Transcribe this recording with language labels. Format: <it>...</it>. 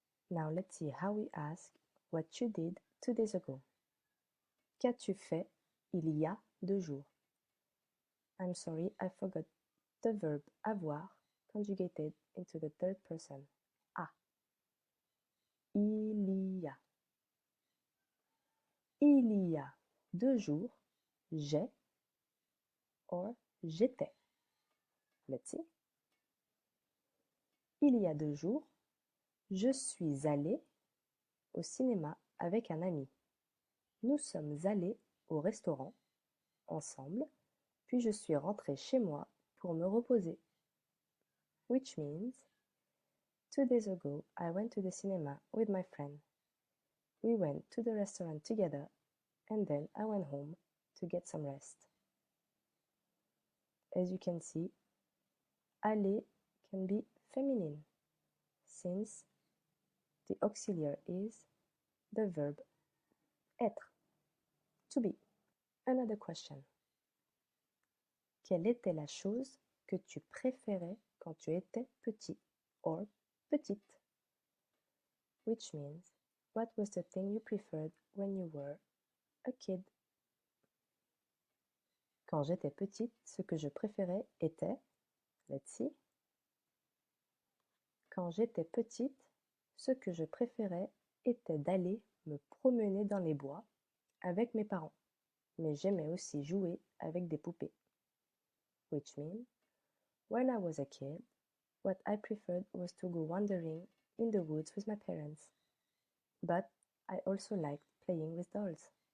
<en>Now let's see how we ask what you did 2 days ago.</en> <fr>Qu'as-tu fait il y a 2 jours?</fr> <en>I'm sorry, I forgot the verb avoir conjugated into the third person.</en> <fr>A. Il y a. Il y a 2 jours, j'ai or j'étais.</fr> <en>Let's see.</en> <fr>Il y a 2 jours, je suis allé au cinéma avec un ami. Nous sommes allés au restaurant ensemble, puis je suis rentré chez moi pour me reposer.</fr> <en>Which means, 2 days ago, I went to the cinema with my friend. We went to the restaurant together, and then I went home to get some rest. As you can see, aller can be feminine, since the auxiliary is the verb être, to be. Another question.</en> <fr>Quelle était la chose que tu préférais quand tu étais petit or petite?</fr> <en>Which means, what was the thing you preferred when you were a kid?</en> <fr>Quand j'étais petite, ce que je préférais était,</fr> <en>let's see.</en> <fr>Quand j'étais petite, ce que je préférais était d'aller me promener dans les bois avec mes parents. mais j'aimais aussi jouer avec des poupées.</fr> <en>Which means, when I was a kid, what I preferred was to go wandering in the woods with my parents. But I also liked playing with dolls.</en>